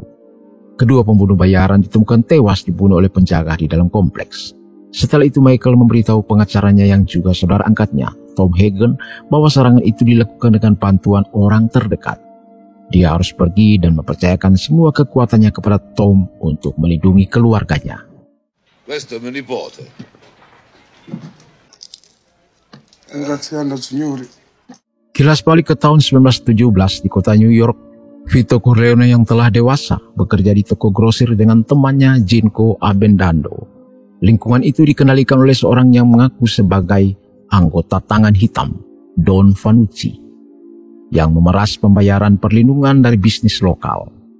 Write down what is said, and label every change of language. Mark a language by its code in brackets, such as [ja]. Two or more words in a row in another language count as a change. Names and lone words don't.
[id] Kedua pembunuh bayaran ditemukan tewas dibunuh oleh penjaga di dalam kompleks. Setelah itu Michael memberitahu pengacaranya yang juga saudara angkatnya, Tom Hagen, bahwa serangan itu dilakukan dengan bantuan orang terdekat. Dia harus pergi dan mempercayakan semua kekuatannya kepada Tom untuk melindungi keluarganya. [it] Questo è mio nipote. Grazie, signori. [id] Kilas balik ke tahun 1917 di kota New York, Vito Corleone yang telah dewasa bekerja di toko grosir dengan temannya Ginko Abendando. Lingkungan itu dikendalikan oleh seorang yang mengaku sebagai anggota tangan hitam, Don Vanucci, yang memeras pembayaran perlindungan dari bisnis lokal.